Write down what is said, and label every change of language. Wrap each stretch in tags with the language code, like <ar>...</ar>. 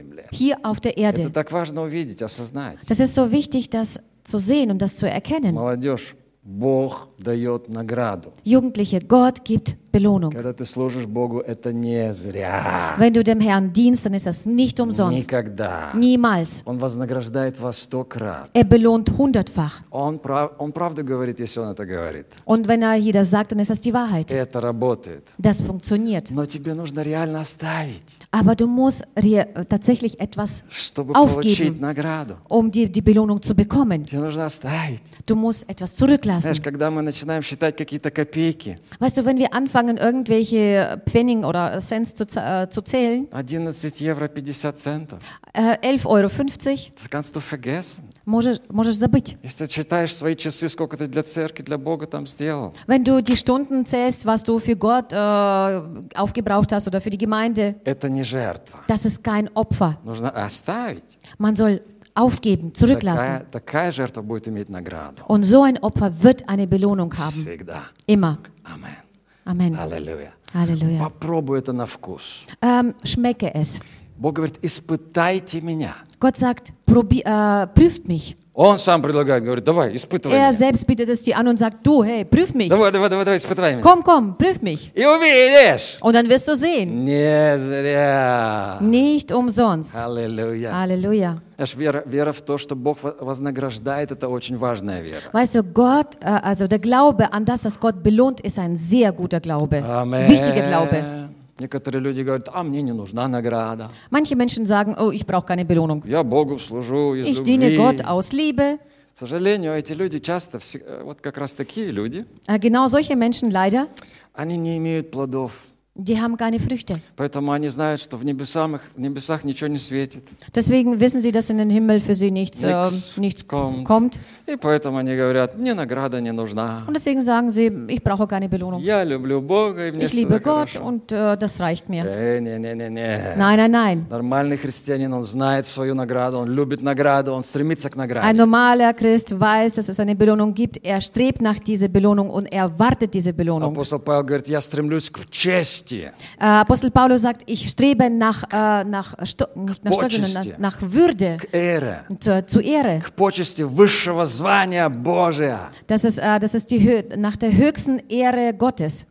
<de>Hier auf der Erde. Das ist so wichtig, dass zu sehen und das zu erkennen.</de> <ru>Бог дает награду.</ru> <de>Jugendliche, Gott gibt Belohnung.</de> <ru>Когда ты служишь Богу, это не зря.</ru> <de>Wenn du dem Herrn dienst, dann ist das nicht umsonst.</de> <ru>Никогда.</ru> <de>Niemals.</de> <ru>Он вознаграждает вас сто крат.</ru> <de>Er belohnt hundertfach.</de> <ru>Он правду говорит, если он это говорит.</ru> <de>Und wenn er hier das sagt, dann ist das die Wahrheit.</de> <ru>Это работает.</ru> <de>Das funktioniert.</de> <ru>Но тебе нужно реально оставить.</ru> <de>Aber du musst tatsächlich etwas</de> <ru>чтобы</ru> <de>aufgeben,</de> <ru>получить награду.</ru> <de>Um die Belohnung zu bekommen.</de> <ru>Тебе нужно оставить.</ru> <de>Du musst etwas zurücklassen.</de> <ru>Знаешь, когда мы начинаем считать какие-то копейки.</ru> <de>Weißt du, wenn wir anfangen, irgendwelche Pfennig oder Cents zu zählen.</de> <ru>11 Euro 50 Cent.</ru> <de>11,50 €. Das kannst du vergessen.</de> <ru>Можешь забыть. Если ты считаешь свои часы, сколько ты для церкви, для Бога там сделал.</ru> <de>Wenn du die Stunden zählst, was du für Gott aufgebraucht hast oder für die Gemeinde.</de> <ru>Это не жертва.</ru> <de>Das ist kein Opfer.</de> <ru>Нужно оставить.</ru> <de>Man soll aufgeben, zurücklassen.</de> <ru>Такая жертва будет иметь награду.</ru> <de>Und so ein Opfer wird eine Belohnung haben. Всегда. Immer. Amen. Amen. Halleluja. Halleluja.</de> <ru>Попробуй это на вкус.</ru> <de>Schmecke es.</de> <ru>Бог говорит, испытайте меня.</ru> <de>Gott sagt, prüft mich.</de> <ru>Он сам предлагает, говорит, давай, испытывай меня.</ru> <de>Er selbst bietet es dir an und sagt, du, hey, prüf mich.</de> <ru>Давай, испытывай меня.</ru> <de>Komm, prüf mich.</de> <ru>И увидишь.</ru> <de>Und dann wirst du sehen.</de> <ru>Не зря.</ru> <de>Nicht umsonst. Halleluja. Halleluja.</de> <ru>Знаешь, вера в то, что Бог вознаграждает, это очень важная вера.</ru> <de>Weißt du, Gott, also der Glaube an das, dass Gott belohnt, ist ein sehr guter Glaube. Amen. Wichtiger Glaube.</de> <ru>Некоторые люди говорят, а мне не нужна награда.</ru> <de>Manche Menschen sagen, oh, ich brauche keine Belohnung.</de> <ru>Я Богу служу из любви.</ru> <de>Ich diene Gott aus Liebe.</de> <ru>К сожалению, эти люди часто, вот как раз такие люди.</ru> <de>Genau solche Menschen leider.</de> <ru>Они не имеют плодов.</ru> <de>Die haben keine Früchte.</de> <ru>Поэтому они знают, что в небесах, ничего не светит.</ru> <de>Deswegen wissen sie, dass in den Himmel für sie nichts kommt.</de> <ru>И поэтому они говорят, мне награда не нужна.</ru> <de>Und deswegen sagen sie, ich brauche keine Belohnung.</de> <ru>Я люблю Бога, и мне</ru> <de>ich liebe Gott und das reicht mir. Nein.</de> <ru>Нормальный христианин, он знает свою награду, он любит награду, он стремится к награде.</ru> <de>Ein normaler Christ weiß, dass es eine Belohnung gibt. Er strebt nach dieser Belohnung und erwartet diese Belohnung.</de> <ru>Апостол Павел говорит, я стремлюсь к чести. Апостол Павел говорит,</ru> <de>ich strebe nach Würde,</de> <ru>к Ehre,</ru> <de>zu Ehre,</de> <ru>к почести высшего звания Божия.</ru> <de>Das ist nach der höchsten Ehre Gottes.</de>